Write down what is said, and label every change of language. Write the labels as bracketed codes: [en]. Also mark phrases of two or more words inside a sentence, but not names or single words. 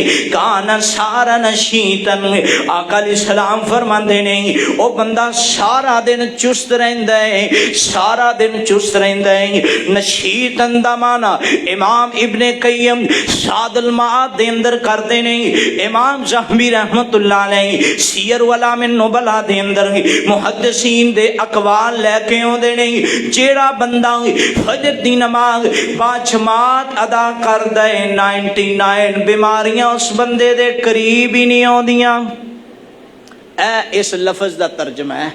[pa] کانا سارا نشیطن، آقا علیہ السلام فرماندے نے او بندہ سارا دن چست رہندا ہے، سارا دن چست رہندا ہے. نشیطن دا معنیٰ امام ابن قیم زاد المعاد دے اندر کردے نے، امام ذہبی [ar] رحمة الله عليه [pa] سیر اعلام النبلاء دے اندر محدثین دے اقوال لے کے آؤندے نے، جیہڑا بندہ فجر دی نماز با جماعت ادا کردا ہے 99 بیماریاں اس بندے دے قریب ہی نہیں آؤندیاں. اے اس لفظ دا ترجمہ ہے.